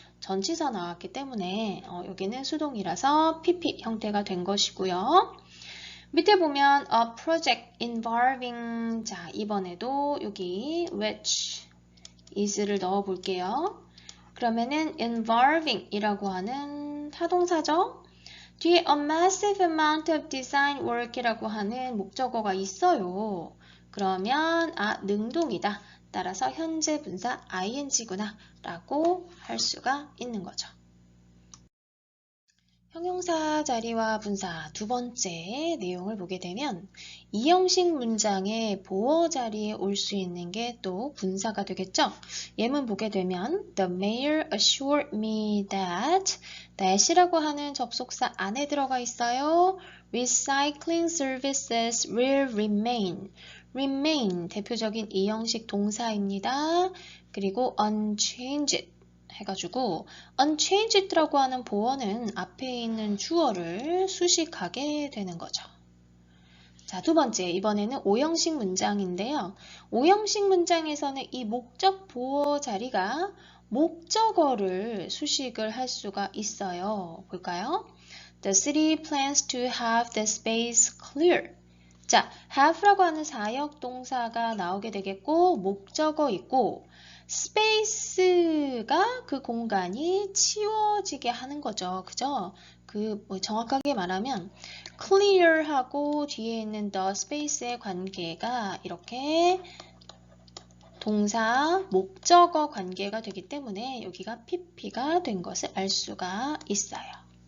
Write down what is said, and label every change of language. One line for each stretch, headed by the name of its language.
Korean: 전치사 나왔기 때문에 여기는 수동이라서 pp 형태가 된 것이고요. 밑에 보면 a project involving 자 이번에도 여기 which is를 넣어 볼게요. 그러면은 involving 이라고 하는 타동사죠. 뒤에 a massive amount of design work 이라고 하는 목적어가 있어요. 그러면 능동이다. 따라서 현재 분사 ing구나 라고 할 수가 있는 거죠. 형용사 자리와 분사 두 번째 내용을 보게 되면 이 형식 문장의 보어 자리에 올 수 있는 게 또 분사가 되겠죠. 예문 보게 되면 The mayor assured me that that이라고 하는 접속사 안에 들어가 있어요.
English: Recycling services will remain.
Korean: remain 대표적인 이 형식 동사입니다. 그리고 unchanged 해가지고 unchanged라고 하는 보어는 앞에 있는 주어를 수식하게 되는 거죠. 자, 두 번째, 이번에는 오형식 문장인데요. 오형식 문장에서는 이 목적 보어 자리가 목적어를 수식을 할 수가 있어요. 볼까요?
English: The city plans to have the space clear.
Korean: 자, have라고 하는 사역 동사가 나오게 되겠고 목적어 있고 스페이스가 그 공간이 치워지게 하는 거죠. 그죠? 정확하게 말하면 clear하고 뒤에 있는 the space의 관계가 이렇게 동사, 목적어 관계가 되기 때문에 여기가 pp가 된 것을 알 수가 있어요.